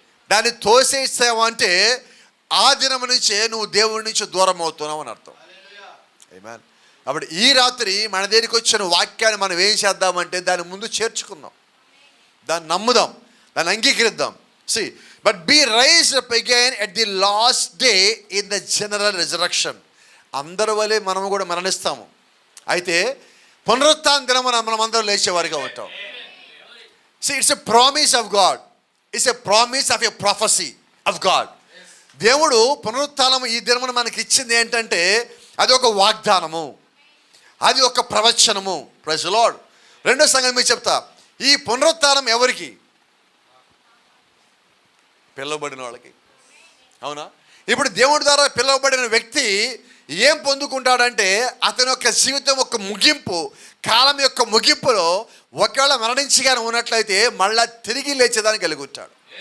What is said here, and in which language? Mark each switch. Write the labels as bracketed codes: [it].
[te] దాన్ని తోసేసావు అంటే ఆ దినం నుంచే నువ్వు దేవుడి నుంచి దూరం అవుతున్నావు అని అర్థం. ఆమేన్. కాబట్టి ఈ రాత్రి మన దగ్గరికి వచ్చిన వాక్యాన్ని మనం ఏం చేద్దామంటే దాన్ని ముందు చేర్చుకుందాం, దాన్ని నమ్ముదాం, దాన్ని అంగీకరిద్దాం. [en] See, but be raised up again at the last day in the general resurrection. [te] అందరి వలె మనము కూడా మరణిస్తాము, అయితే పునరుత్థాన దినమున మనం అందరూ లేచేవారిగా ఉంటాం. [en] See, it's a promise of God. It's a promise of a prophecy of God. [te] దేవుడు పునరుత్థానం ఈ దినమున మనకి ఇచ్చింది ఏంటంటే అది ఒక వాగ్దానము, అది ఒక ప్రవచనము. [en] Praise the Lord. [te] రెండో సంగతి మీకు చెప్తా, ఈ పునరుత్థానం ఎవరికి? పిలువబడిన వాళ్ళకి. అవునా? ఇప్పుడు దేవుడి ద్వారా పిలువబడిన వ్యక్తి ఏం పొందుకుంటాడంటే అతని యొక్క జీవితం యొక్క ముగింపు, కాలం యొక్క ముగింపులో ఒకవేళ మరణించిగానే ఉన్నట్లయితే మళ్ళా తిరిగి లేచేదాన్ని కలిగి ఉంటాడు.